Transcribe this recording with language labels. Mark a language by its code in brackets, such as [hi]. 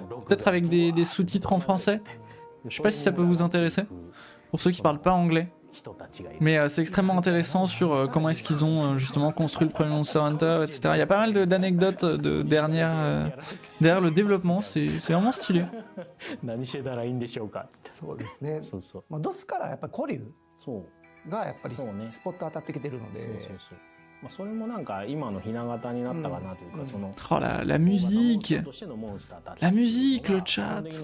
[fr] Peut-être avec des sous-titres en français. Je sais pas si ça peut vous intéresser. Pour ceux qui parlent pas anglais. Mais c'est extrêmement intéressant sur comment est-ce qu'ils ont justement construit le premier Monster Hunter, etc. Il y a pas mal d'anecdotes derrière le développement. C'est vraiment stylé. [ja] 何してたらいいんでしょうか。そうですね。そうそう。まあドスからやっぱり古竜がやっぱりスポット当たってきてるので。まあそれもなんか今のひな形になったかなというかその。 [fr] Oh la musique, la musique, le chat.